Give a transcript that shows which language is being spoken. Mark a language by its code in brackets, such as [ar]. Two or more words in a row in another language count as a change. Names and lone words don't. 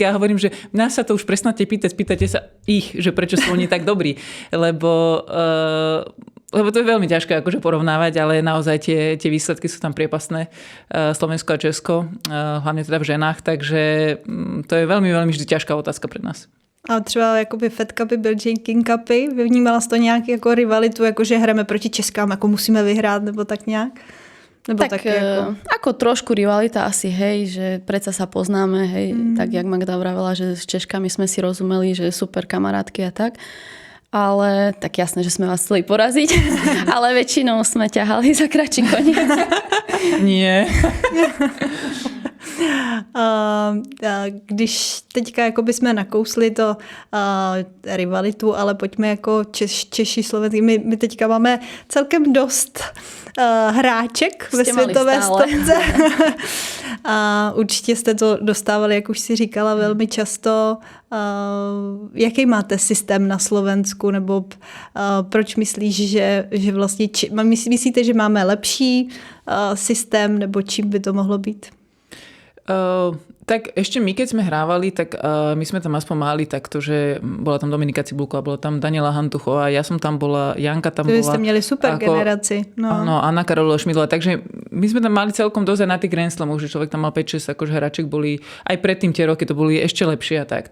[sk] Ja hovorím, že nás sa to už prestante pýtať, spýtate sa ich, že prečo sú oni tak dobrí, lebo to je veľmi ťažké akože porovnávať, ale naozaj tie výsledky sú tam priepasné. Slovensko a Česko, hlavne teda v ženách, takže to je veľmi, veľmi vždy ťažká otázka pre nás. [cs] A třeba jakoby Fed Cupy, Billie King Cupy, vnímala jsi to nějak jako rivalitu, jako že hrajeme proti Českám, jako musíme vyhrát, nebo tak nějak? Nebo [sk] tak ako trošku rivalita asi, hej, že predsa sa poznáme, hej, tak jak Magda vravela, že s Češkami sme si rozumeli, že super kamarátky a tak. Ale tak jasné, že sme vás chceli poraziť, ale väčšinou sme ťahali za kratší koniec. Nie. [cs] Když teďka jako bychom nakousli to rivalitu, ale pojďme jako Češi, Slovenci. My teďka máme celkem dost hráček ve světové stopce. A určitě jste to dostávali, jak už si říkala, velmi často. Jaký máte systém na Slovensku, nebo proč myslíš, že vlastně myslíte, že máme lepší systém, nebo čím by to mohlo být? [sk] Tak ešte my, keď sme hrávali, tak my sme tam aspoň mali takto, že bola tam Dominika Cibulková, bola tam Daniela Hantuchová, ja som tam bola, Janka tam bola. Vy ste mieli super generácii. No, Anna Karolová Šmidlová. Takže my sme tam mali celkom dosť aj na tých Grand Slamoch, že človek tam mal 5-6 akože hráček boli, aj predtým tie roky to boli ešte lepšie a tak.